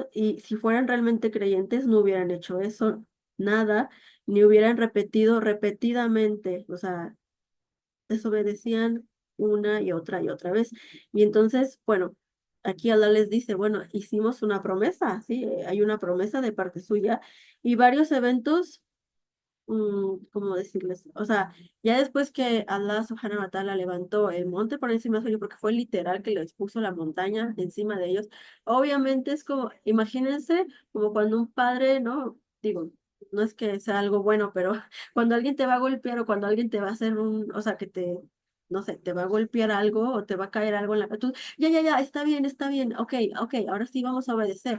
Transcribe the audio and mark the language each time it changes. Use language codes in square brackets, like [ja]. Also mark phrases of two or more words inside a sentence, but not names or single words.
[es] Y si fueran realmente creyentes, no hubieran hecho eso, nada, ni hubieran repetido repetidamente, o sea, desobedecían una y otra vez. Y entonces, bueno, aquí Allah les dice, bueno, hicimos una promesa, ¿sí? Hay una promesa de parte suya y varios eventos, ¿cómo decirles? O sea, ya después que [ar] الله سبحانه وتعالى [es] levantó el monte por encima suyo, porque fue literal que les puso la montaña encima de ellos, obviamente es como, imagínense como cuando un padre, ¿no? Digo, no es que sea algo bueno, pero cuando alguien te va a golpear o cuando alguien te va a hacer o sea, que te, no sé, te va a golpear algo o te va a caer algo en la tú, ya, está bien, ok, ahora sí vamos a obedecer.